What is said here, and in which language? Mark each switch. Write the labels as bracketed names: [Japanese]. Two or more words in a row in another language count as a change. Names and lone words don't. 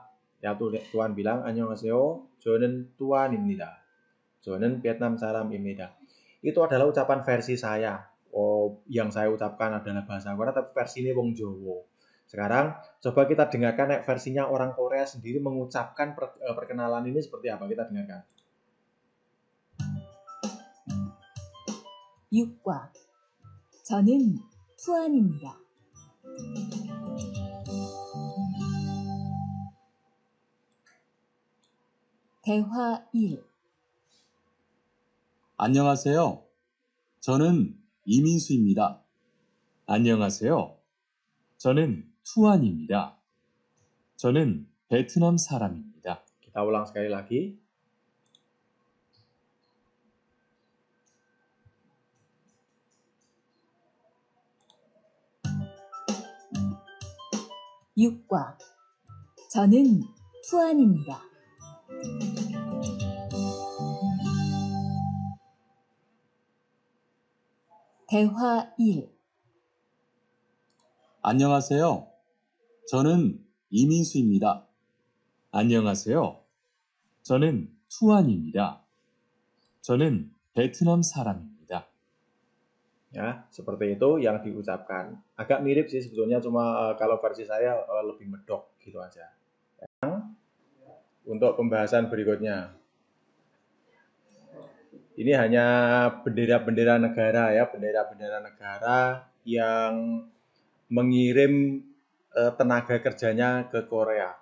[Indonesian] Ya Tuhan bilang [Korean] 안녕하세요, 저는 투안입니다. 저는 베트남 사람입니다. [Indonesian] Itu adalah ucapan versi saya. Oh, yang saya ucapkan adalah bahasa Korea, tapi versi ini [Javanese] wong Jawa. [Indonesian] Sekarang coba kita dengarkan versinya orang Korea sendiri mengucapkan perkenalan ini seperti apa. Kita dengarkan. [Korean] 6과 저는 투안입니다. 대화 1. 안녕하세요. 저는 이민수입니다. 안녕하세요. 저는 투안입니다. 저는 베트남 사람입니다. [Indonesian] Kita ulang sekali lagi. (6과) 저는 투안입니다. 대화 1. 안녕하세요. 저는 이민수입니다. 안녕하세요. 저는 투안입니다. 저는 베트남 사람입니다. Ya, seperti itu yang diucapkan. Agak mirip sih sebetulnya, cuma kalau versi saya lebih medok gitu aja. Untuk pembahasan berikutnya, ini hanya bendera-bendera negara ya, bendera-bendera negara yang mengirim tenaga kerjanya ke Korea.